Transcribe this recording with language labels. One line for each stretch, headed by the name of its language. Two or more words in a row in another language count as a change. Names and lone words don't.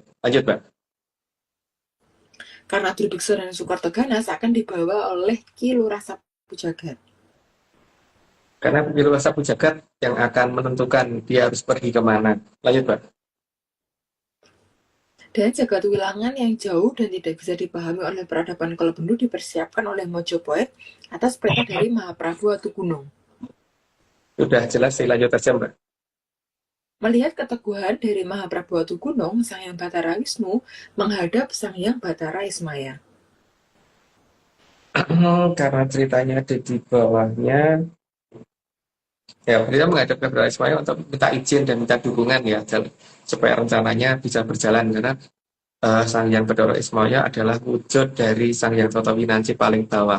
Indonesian: Lanjut, Mbak. Karena Drubikso dan Sukerto Ganas akan dibawa oleh Ki Lurah Sapu Jagat. Karena pemilu Sapu Jagat yang akan menentukan dia harus pergi kemana. Lanjut, Pak. Dan jagat wilangan yang jauh dan tidak bisa dipahami oleh peradaban Kolobendu dipersiapkan oleh Mojopahit atas perintah dari Mahaprabu Watugunung. Sudah jelas sih, lanjut aja, Mbak. Melihat keteguhan dari Mahaprabu Watugunung, Sang Hyang Batara Wisnu menghadap Sang Hyang Batara Ismaya. Karena ceritanya ada di bawahnya, ya, beliau menghadap ke Batara Ismaya untuk minta izin dan minta dukungan ya, supaya rencananya bisa berjalan. Karena Sang Hyang Batara Ismaya adalah wujud dari Sang Hyang Toto Winanci paling bawah.